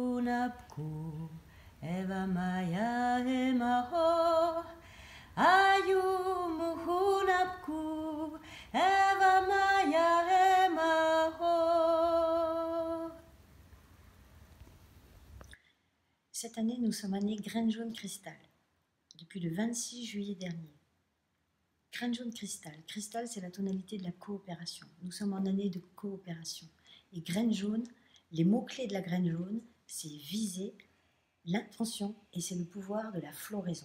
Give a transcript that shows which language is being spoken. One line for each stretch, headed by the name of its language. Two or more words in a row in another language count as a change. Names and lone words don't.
French: muhunapku eva maya emaho ayu muhunapku eva maya emaho. Cette année, nous sommes année graine jaune cristal, depuis le 26 juillet dernier. Graine jaune cristal. Cristal, c'est la tonalité de la coopération. Nous sommes en année de coopération. Et graine jaune, les mots-clés de la graine jaune, c'est viser, l'intention et c'est le pouvoir de la floraison.